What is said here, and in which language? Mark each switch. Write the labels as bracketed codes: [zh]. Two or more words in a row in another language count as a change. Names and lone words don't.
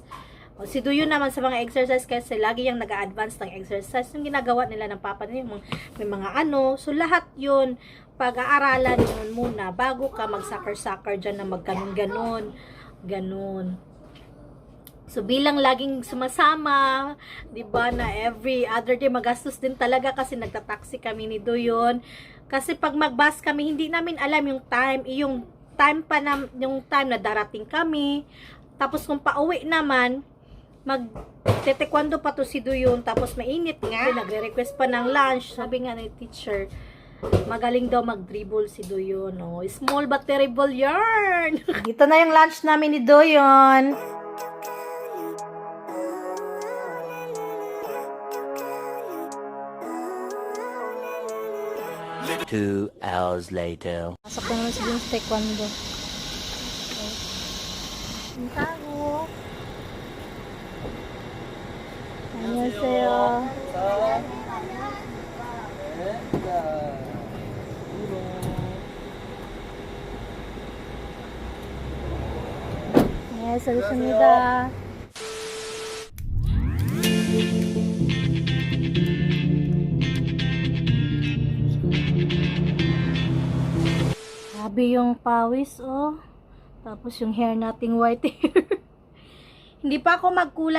[tl] O, si Duyon naman sa mga exercise kasi lagi yung nag-a-advance ng exercise. Yung ginagawa nila ng papa nila, may mga So, lahat yun, pag-aaralan yun muna bago ka mag-soccer dyan na magganon-ganon. Ganon. So, bilang laging sumasama, diba, na [en] every other day [tl] magastos din talaga kasi nagtataksi kami ni Duyon. Kasi pag mag-bus kami, hindi namin alam yung time na darating kami. Tapos kung pauwi naman, mag-taekwondo pa to si Duyon, tapos mainit nga. Nagre-request pa ng lunch. Sabi nga ni teacher, magaling daw mag-dribble si Duyon. No? [en] Small but terrible yarn. [tl] Dito na yung lunch namin ni Duyon. [en] Two hours later. [tl] Pasok na naman si Duyon sa taekwondo. Ang tago. [ko] 안녕하세요. 네, 수고하셨습니다. [tl] Grabe yung pawis, oh. Tapos yung hair nating [en] white hair. [tl] Hindi pa ako magkulay.